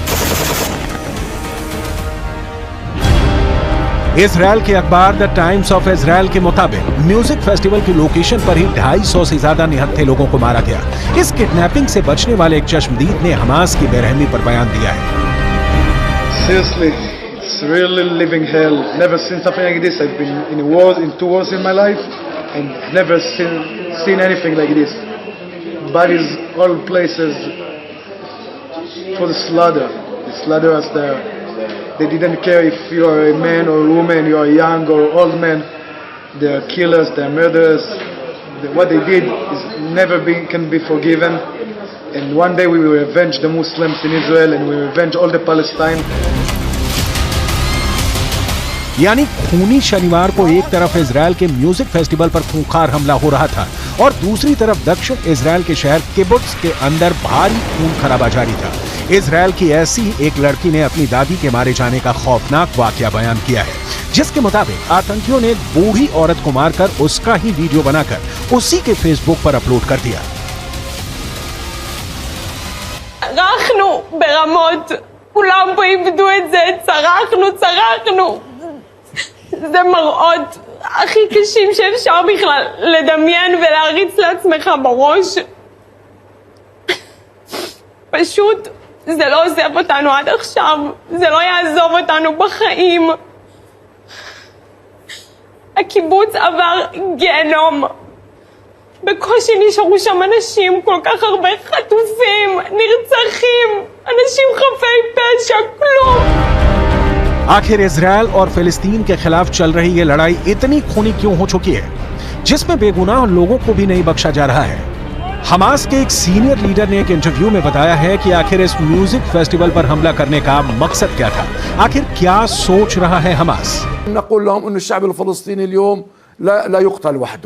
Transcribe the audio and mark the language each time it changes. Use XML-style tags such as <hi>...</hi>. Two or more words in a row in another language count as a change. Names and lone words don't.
<hi>इजरायल के अखबार द टाइम्स ऑफ इजरायल के मुताबिक</hi> <en>music festival</en> <hi>की लोकेशन पर ही 250 से ज्यादा निहत्थे लोगों को मारा गया। इस किडनैपिंग से बचने वाले एक चश्मदीद ने हमास की बेरहमी पर बयान दिया है।</hi> <en>Seriously, it's really living hell. Never seen something like this. I've been in wars, in 2 wars in my life, and never seen anything like this. Bodies, all places, for the slaughter. They slaughter us there. They didn't care if you are a man or a woman, you are young or old man. They are killers, they are murderers. What they did is can be forgiven. And one day we will avenge the Muslims in Israel and we will avenge all the Palestine.</en> <hi>यानी खूनी शनिवार को एक तरफ इजरायल के म्यूजिक फेस्टिवल पर खूंखार हमला हो रहा था और दूसरी तरफ दक्षिण इजरायल के शहर किबुत्ज के अंदर भारी खून खराबा जारी था। इजरायल की ऐसी ही एक लड़की ने अपनी दादी के मारे जाने का खौफनाक वाकया बयान किया है, जिसके मुताबिक आतंकियों ने एक बूढ़ी औरत को मारकर उसका ही वीडियो बनाकर उसी के फेसबुक पर अपलोड कर दिया।</hi> <he>צרחנו ברמות, כולם פה איבדו את זה, צרחנו. זה מראות הכי קשים שאפשר בכלל לדמיין ולהריץ לעצמך בראש. פשוט זה לא עוזב אותנו עד עכשיו, זה לא יעזוב אותנו בחיים. הקיבוץ עבר גיהנום. בקושי נשארו שם אנשים, כל כך הרבה חטופים, נרצחים, אנשים חפי פשע, כלום.</he> <hi>आखिर इजरायल और फिलिस्तीन के खिलाफ चल रही ये लड़ाई इतनी खूनी क्यों हो चुकी है, जिसमें बेगुनाह लोगों को भी नहीं बख्शा जा रहा है? हमास के एक</hi> <en>senior leader</en> <hi>ने एक इंटरव्यू में बताया है कि आखिर इस</hi> <en>music festival</en> <hi>पर हमला करने का मकसद क्या था, आखिर क्या सोच रहा है हमास?</hi> <ar>نقول لهم أن الشعب الفلسطيني اليوم لا يقتل وحده.</ar>